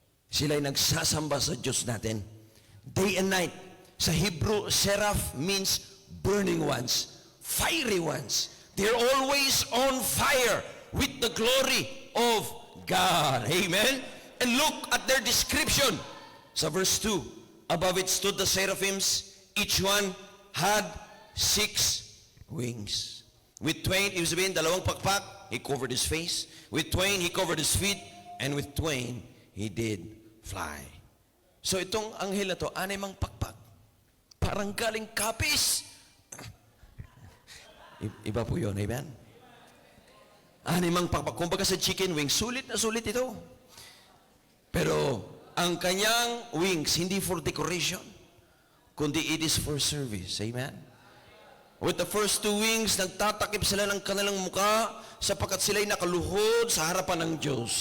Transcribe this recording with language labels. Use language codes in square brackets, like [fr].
[tl] Sila'y nagsasamba sa Diyos natin. [en] Day and night. Sa Hebrew, seraph means burning ones, fiery ones. They're always on fire with the glory of God. Amen? And look at their description. Sa verse 2, above it stood the seraphims. Each one had 6 wings. With twain, [tl] ibig sabihin, dalawang pakpak, [en] he covered his face. With twain, he covered his feet. And with twain, he did fly. [tl] So itong anghel na to, animang pakpak. Parang galing kapis. Iba po yun, amen? Animang pakpak. Kumbaga sa chicken wings, sulit na sulit ito. Pero ang kanyang [en] wings, hindi for decoration, kundi it is for service. Amen? With the first 2 wings, [tl] nagtatakip sila ng kanilang muka sapagkat sila'y nakaluhod sa harapan ng Diyos.